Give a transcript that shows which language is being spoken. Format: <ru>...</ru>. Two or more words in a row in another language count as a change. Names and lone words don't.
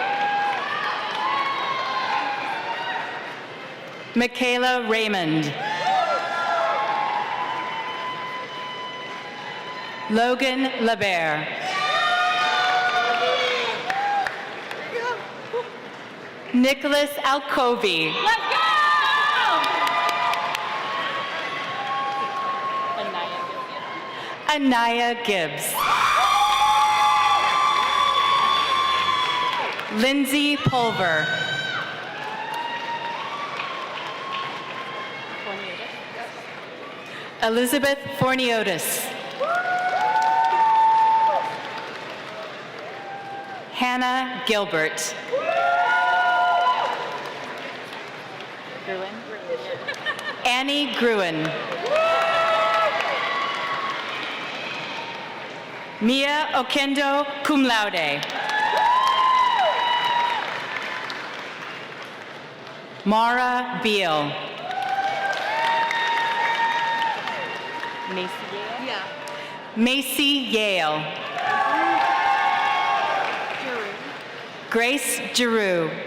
<en>Michaela Raymond. Logan LeBert. Nicholas Alcovi. Let's go! Anaya Gibbs. Lindsay Pulver. Elizabeth Forniotis. Hannah Gilbert. Gruen. Annie Gruen. Mia Okendo,</en> <la>cum laude.</la> <en>Mara Beal. Macy Yale. Macy Yale. Grace Giroux.</en>